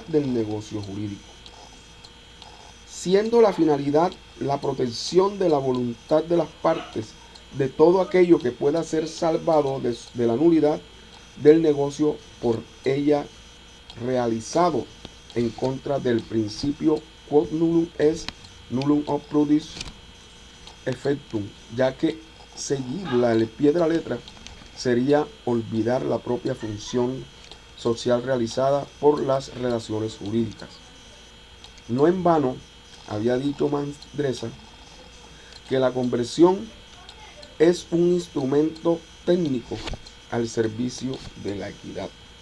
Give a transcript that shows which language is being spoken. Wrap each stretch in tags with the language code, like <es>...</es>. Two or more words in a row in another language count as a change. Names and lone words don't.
<es>del negocio jurídico, siendo la finalidad la protección de la voluntad de las partes de todo aquello que pueda ser salvado de la nulidad del negocio por ella realizado, en contra del principio</es> <la>quod nullum est nullum obtrudis effectum,</la> <es>ya que seguirla al pie de la letra sería olvidar la propia función social realizada por las relaciones jurídicas. No en vano había dicho Mandresa que la conversión es un instrumento técnico al servicio de la equidad.</es>